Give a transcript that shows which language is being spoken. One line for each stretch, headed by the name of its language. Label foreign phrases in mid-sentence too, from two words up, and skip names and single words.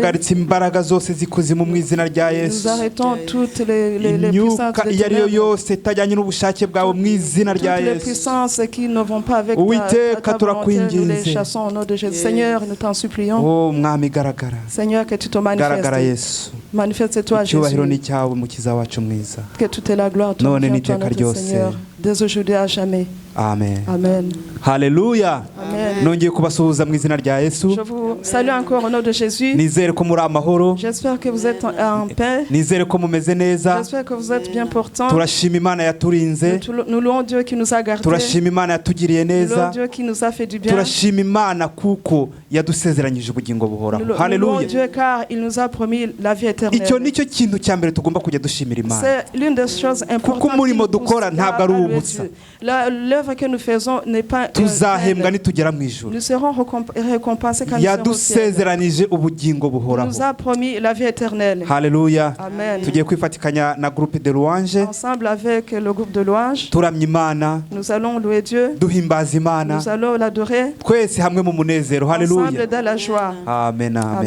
French: Nous arrêtons toutes les puissances de toutes les puissances qui ne vont pas avec ta volonté. Nous les chassons au nom de Jésus. Seigneur, nous t'en supplions. Seigneur, que tu te manifestes. Manifeste-toi, Jésus. Que toute la gloire te revienne, toi, notre Seigneur, dès aujourd'hui à jamais. Amen. Amen. Hallelujah.
Kinyarwanda: Nongeye kubasuhuza mu izina rya Yesu.
French: Je vous salue encore au nom de Jésus.
Kinyarwanda: Nizere ko muri amahoro.
French: J'espère que vous êtes en paix.
Kinyarwanda: Nizere ko mumeze neza.
French: J'espère que vous êtes bien portants.
Kinyarwanda: Turashima Imana yaturinze.
French: Nous louons Dieu qui nous a gardés.
Kinyarwanda: Turashima Imana yatugiriye neza.
French: Nous louons Dieu qui nous a fait du bien.
Kinyarwanda: Turashima Imana kuko yadusezeranyije ubugingo buhoraho. Hallelujah.
French: Nous louons Dieu car il nous a promis la vie éternelle.
Kinyarwanda: Icyo nicyo kintu cya mbere tugomba kujya dushimira Imana.
French: C'est l'une des choses importantes.
Kinyarwanda: Kuko umurimo dukora ntabwo ari ubusa.
French: L'œuvre que nous faisons n'est pas
Kinyarwanda: tuzahembwa nitugera mu ijuru.
French: Nous serons récompensés quand nous serons au ciel.
Kinyarwanda: yadusezeranije ubugingo buhoraho.
French: Nous a promis la vie éternelle.
Kinyarwanda: Haleluya. Amen. Tugiye kwifatikanya na
French: groupe de louange. Ensemble avec le groupe de louange.
Kinyarwanda: Turamya Imana.
French: Nous allons louer Dieu.
Kinyarwanda: Duhimbaza Imana.
French: Nous allons l'adorer.
Kinyarwanda: Twese hamwe mu munezero. Haleluya.
French: Ensemble dans la joie. Amen. Amen.